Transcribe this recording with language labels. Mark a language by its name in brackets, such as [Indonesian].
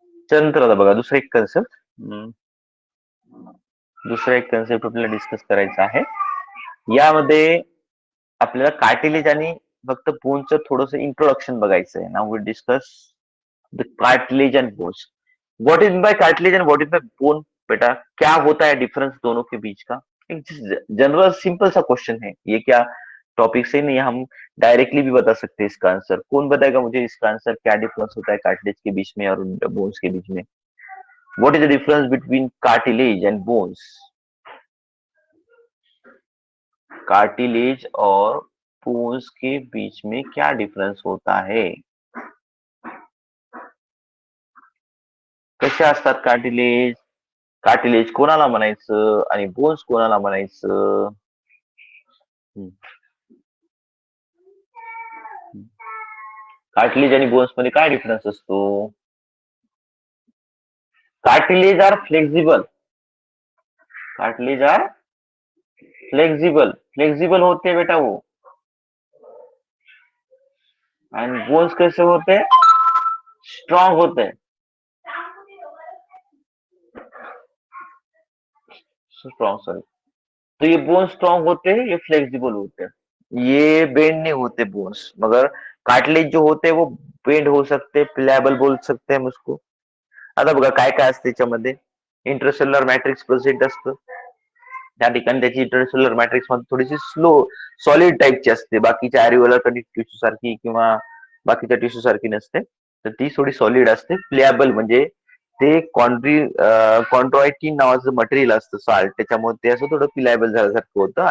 [Marathi] नंतर आता बघा दुसरा एक कन्सेप्ट आपल्याला डिस्कस करायचा आहे. यामध्ये आपल्याला कार्टिलेज आणि फक्त बोनचं थोडस इंट्रोडक्शन बघायचं है. [English] Now we discuss the cartilage and bones. What is by cartilage and what is by bone? [Hindi] बेटा क्या होता है डिफरेंस दोनों के बीच का? एक जनरल सिंपल सा क्वेश्चन है ये. क्या टॉपिक से नहीं, हम डायरेक्टली भी बता सकते हैं इसका आंसर. कौन बताएगा मुझे इसका आंसर? क्या डिफरेंस होता है कार्टिलेज के बीच में और बोन्स के बीच में? [English] What is the difference between cartilage and bones? [Hindi] Cartilage और बोन्स के बीच में क्या डिफरन्स होता है? [Marathi] कसे असतात कार्टिलेज? कार्टिलेज कोणाला म्हणायचं आणि बोन्स कोणाला म्हणायचं? कार्टिलेज आणि बोन्स मध्ये काय डिफरन्स असतो? [English] Cartilage are flexible. Cartilage are flexible [Hindi] होते बेटा वो. एंड बोन्स कैसे होते हैं? स्ट्रॉन्ग होते हैं. [English] Strong, sorry. [Hindi] तो ये बोन्स स्ट्रॉन्ग होते हैं, ये फ्लेक्सिबल होते हैं. ये बेंड नहीं होते बोन्स. मगर कार्टिलेज जो होते हैं वो बेंड हो सकते, प्लेएबल बोल सकते हैं हम उसको. [Marathi] आता बघा काय काय असते त्याच्यामध्ये. इंटरसेल्युलर मॅट्रिक्स प्रेझेंट असतं. त्या ठिकाणी त्याची इंटरसेल्युलर मॅट्रिक्स मध्ये थोडीशी स्लो सॉलिड टाईपची असते. बाकीच्या ॲरिओलर कनेक्टिव्ह टिश्यू सारखी किंवा बाकीच्या टिश्यू सारखी नसते. तर ती थोडी सॉलिड असते. प्लेएबल म्हणजे ते कॉन्ड्रॉइटिन नावाचं मटेरियल असतं साल्ट, त्याच्यामुळे ते असं थोडं प्लेएबल झाल्यासारखं होतं.